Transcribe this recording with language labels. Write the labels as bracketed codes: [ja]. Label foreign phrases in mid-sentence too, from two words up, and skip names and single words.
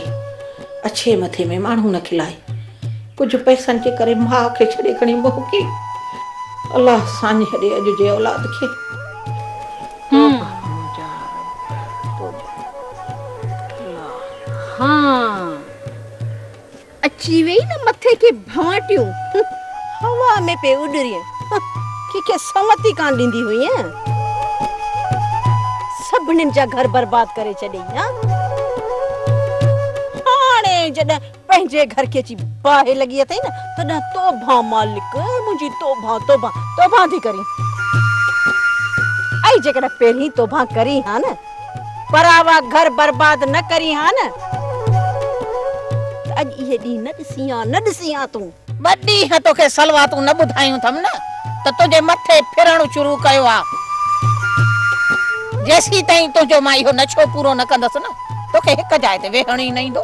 [sd] अच्छे मथे में माण्हू न खिलाए। कुझु पैसनि जे करे माउ खे छॾे खणी मोहकी। अलाह सां छॾे अॼु जे औलाद खे। हाँ अची वई न मथे के भाटियूं हवा में पे उॾरियूं के समती कान ॾींदी हुई सभिनीनि जा घर बर्बाद करे छॾई। हाणे जॾहिं पंहिंजे घर खे अची बाहि लॻी अथई न तॾहिं तोबा मालिक मुंहिंजी तोबा तोबा तोबा थी करी। ऐं जेकॾहिं पहिरीं तोबा करी हा न परावा घर बर्बाद न करी हा न अॼु इहे ॾींहं न ॾिसी आ तूं। वॾी ह तोखे सलवा तूं न ॿुधायूं थम न त तुंहिंजे मथे फिरणु शुरू कयो आहे। जेसी ताईं तुंहिंजो मां इहो नशो पूरो न कंदसि न तोखे हिक जाइ ते वेहण ई न ईंदो।